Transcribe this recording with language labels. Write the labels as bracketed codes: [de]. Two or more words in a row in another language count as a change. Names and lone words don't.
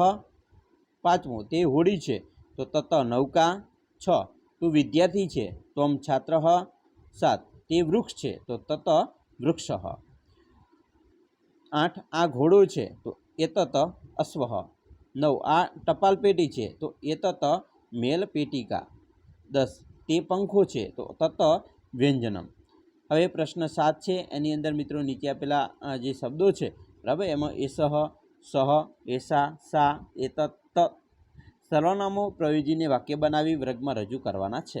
[gu] પાંચમું તે હોડી છે, તો [sa] तत नौका। [gu] 6 તું વિદ્યાર્થી છે, [sa] त्वम छात्रः। [gu] 7 તે વૃક્ષ છે, તો [sa] तत वृक्षः। [gu] 8 આ ઘોડો છે, તો [sa] एतत अश्वः। [gu] 9 આ ટપાલ પેટી છે તો [sa] एतत मेल पेटिका. [gu] 10 તે પંખો છે તો [sa] तत व्यंजनम. [gu] હવે પ્રશ્ન 7 છે એની અંદર મિત્રો નીચે આપેલા જે શબ્દો છે બરાબર એમાં [sa] एसह, सह, एसा, सा, एतत, तत [gu] સર્વનામો પ્રયોજીને વાક્ય બનાવી વર્ગમાં રજૂ કરવાના છે.